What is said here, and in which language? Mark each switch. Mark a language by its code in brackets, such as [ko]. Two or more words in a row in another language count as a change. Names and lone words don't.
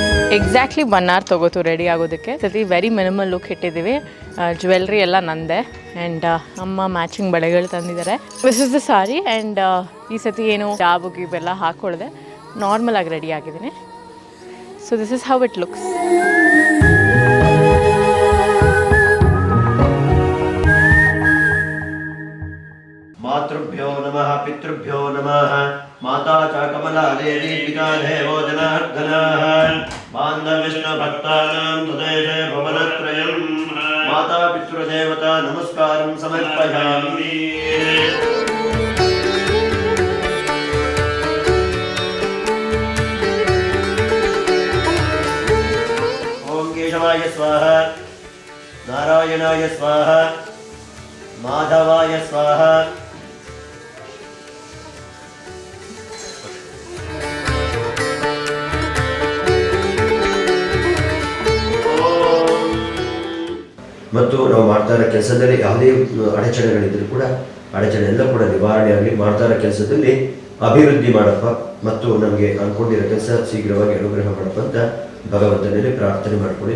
[en] exactly 1 hour [kn] ತೊಗೋತು ರೆಡಿ ಆಗೋದಕ್ಕೆ. ಸತಿ [en] very minimal look [kn] ಇಟ್ಟಿದ್ದೀವಿ. ಜ್ಯುವೆಲ್ರಿ ಎಲ್ಲ ನಂದೆ ಆ್ಯಂಡ್ ಅಮ್ಮ ಮ್ಯಾಚಿಂಗ್ ಬಳೆಗಳು ತಂದಿದ್ದಾರೆ. [en] this is the saree and [kn] ಈ ಸತಿ ಏನು ಜಾಬು ಗೀಬೆಲ್ಲ ಹಾಕ್ಕೊಳ್ದೆ ನಾರ್ಮಲ್ ಆಗಿ ರೆಡಿ ಆಗಿದ್ದೀನಿ. [en] so this is how it looks. [sa] मातृभ्यो नमः पितृभ्यो नमः माता च कमला देवी पिता देवो जनार्दनः बान्धविष्णु भक्तानां तदेशे भवनत्रयं माता पितृदेवता नमस्कारं समर्पयामि. ओम केशवाय स्वाहा नारायणाय स्वाहा माधवाय स्वाहा. [kn] ಮತ್ತು ನಾವು ಮಾಡ್ತಾ ಇರೋ ಕೆಲಸದಲ್ಲಿ ಯಾವುದೇ ಅಡಚಣೆಗಳಿದ್ರೂ ಕೂಡ ಅಡಚಣೆ ಎಲ್ಲ ಕೂಡ ನಿವಾರಣೆಯಾಗಲಿ, ಮಾಡ್ತಾ ಇರೋ ಕೆಲಸದಲ್ಲಿ ಅಭಿವೃದ್ಧಿ ಮಾಡಪ್ಪ ಮತ್ತು ನಮಗೆ ಅಂದ್ಕೊಂಡಿರೋ ಕೆಲಸ ಶೀಘ್ರವಾಗಿ ಅನುಗ್ರಹ ಮಾಡಪ್ಪ ಅಂತ ಭಗವಂತನಲ್ಲಿ ಪ್ರಾರ್ಥನೆ ಮಾಡ್ಕೊಳ್ಳಿ.